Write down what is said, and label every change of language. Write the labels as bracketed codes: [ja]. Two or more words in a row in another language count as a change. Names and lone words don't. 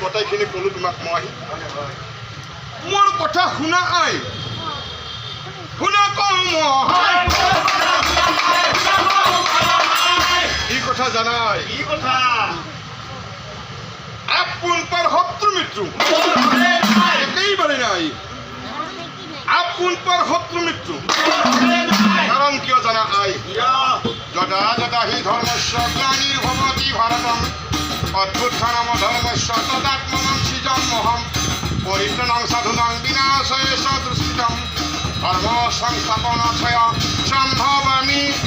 [as] এইখিনি ক'লো তোমাক মই মোৰ কথা শুনা আই শুনা কম কি কথা জানাই কি কথা আপোন পার শত্রু মিত্র একেবারে নাই আপোন পার শত্রু মিত্র কারণ কিয় জানা আই [sa] यदा यदा हि धर्मस्य ग्लानिर्भवति भारतम् अभ्युत्थानम् धर्मस्य तदात्मानम् सृजाम्यहम् परित्राणं साधूनां विनाशाय दुष्कृताम् धर्म संस्थापनार्थाय सम्भवामि